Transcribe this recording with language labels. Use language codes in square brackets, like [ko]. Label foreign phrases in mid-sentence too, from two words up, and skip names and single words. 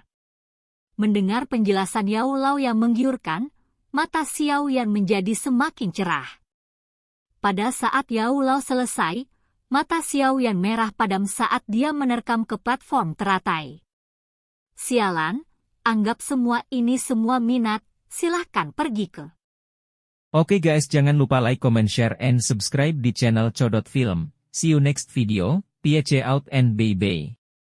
[id] Mendengar penjelasan Yao Lao yang menggiurkan, mata Xiao Yan menjadi semakin cerah. Pada saat Yao Lao selesai, mata Xiao Yan merah padam saat dia menerkam ke platform teratai. "Sialan, anggap semua ini semua minat, silahkan pergi ke." Oke guys, jangan lupa [en] like, comment, share, and subscribe [id] di channel Codot Film. [en] See you next video, peace out and bye-bye.